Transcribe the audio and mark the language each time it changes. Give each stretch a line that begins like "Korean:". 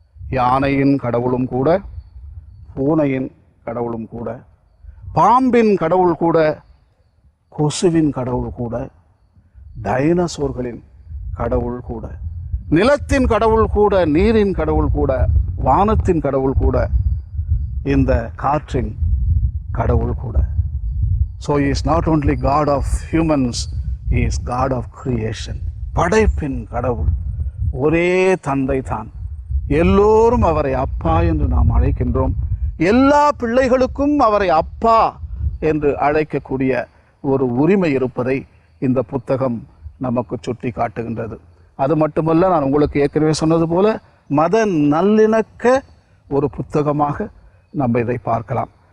Tamil: யானையின் கடவுளும் கூட, பூனையின் கடவுளும் கூட, பாம்பின் கடவுள் கூட, கொசுவின் கடவுள் கூட, டைனோசோர்களின் கடவுள் கூட, நிலத்தின் கடவுள் கூட, நீரின் கடவுள் கூட, வானத்தின் கடவுள் கூட, இந்த காற்றின் கடவுள் கூட.
English: So he is not only God of humans, he is God of creation.
Tamil: படைப்பின் கடவுள், ஒரே தந்தை தான். எல்லோரும் அவரை அப்பா என்று நாம் அழைக்கின்றோம். எல்லா பிள்ளைகளுக்கும் அவரை அப்பா என்று அழைக்கக்கூடிய ஒரு உரிமை இருப்பதை இந்த புத்தகம் நமக்கு சுட்டி காட்டுகின்றது. அது மட்டுமல்ல, நான் உங்களுக்கு ஏற்கனவே சொன்னது போல மத நல்லிணக்க ஒரு புத்தகமாக நம்ம இதை பார்க்கலாம்.